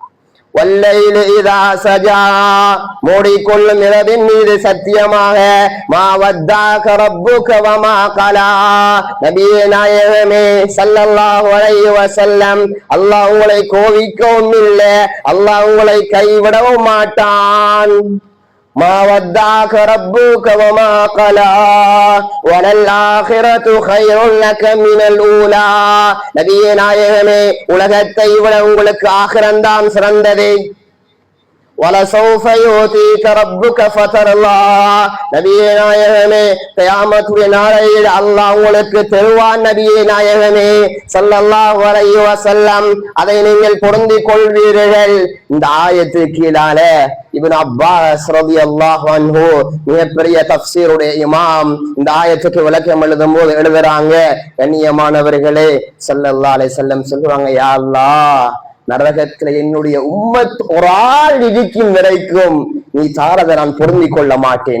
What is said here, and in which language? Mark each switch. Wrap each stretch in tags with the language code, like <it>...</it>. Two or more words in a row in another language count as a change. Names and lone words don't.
<ar>والليل إذا سجى</ar> <ta>மூடிக்கொள்ளும் இரவின் மீது சத்தியமாக.</ta> <ar>ما ودعك ربك وما قلى.</ar> <ta>நபியே நாயகமே</ta> <ar>صلى الله عليه وسلم,</ar> <ta>அல்லாஹ் உங்களை கோவிக்கவும் இல்லை, அல்லாஹ் உங்களை கைவிடவும் மாட்டான்.</ta> <ar>ما ودعك ربك وما قلى وللآخرة خير لك من الأولى.</ar> <ta>நபியே நாயகமே, உலகத்தை விட உங்களுக்கு ஆகிரந்தான் சிறந்தது.</ta> <ar>وَلَسَوْفَ يُؤْتِيكَ رَبُّكَ فَتَرْضَى.</ar> <ta>நபியே நாயகமே, கியாமத்துடைய நாளையில் அல்லாஹ் உங்களுக்கு தருவான். நபியே நாயகமே</ta> <ar>صلى الله عليه وسلم,</ar> <ta>அதை நீங்கள் பொருந்திக் கொள்வீர்கள். இந்த ஆயத்துக்கு கீழால இப்னு அப்பாஸ்</ta> <ar>رضي الله عنه,</ar> <ta>மிகப்பெரிய தஃப்சீருடைய இமாம், இந்த ஆயத்துக்கு விளக்கம் எழுதும் போது எழுதுறாங்க, கண்ணியமானவர்களே</ta> <ar>صلى الله عليه وسلم</ar> <ta>சொல்லுவாங்க,</ta> <ar>يا الله,</ar> <ta>நரகத்துல என்னுடைய உம்மத் ஒரு ஆள் இருக்கும் வரைக்கும் நீ தாரதை நான் பொருந்திக் கொள்ள மாட்டேன்.</ta>